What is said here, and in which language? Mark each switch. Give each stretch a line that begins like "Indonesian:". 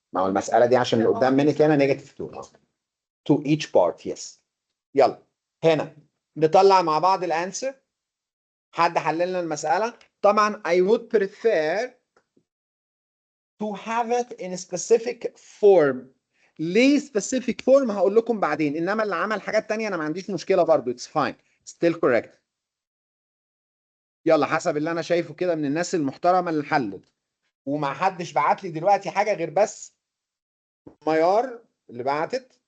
Arabic: ما هو المساله دي عشان اللي قدام منك هنا نيجاتيف
English: 2 to each part. yes.
Arabic: يلا هنا نطلع مع بعض الانسر. حد حلل لنا المساله؟ طبعا
English: I would prefer to have it in a specific form.
Arabic: ليه
English: specific form
Arabic: هقول لكم بعدين، انما اللي عمل حاجات تانية انا ما عنديش مشكله برضو.
English: it's fine still correct.
Arabic: يلا حسب اللي انا شايفه كده من الناس المحترمه اللي حلت، وما حدش بعت لي دلوقتي حاجه غير بس ميار اللي بعتت.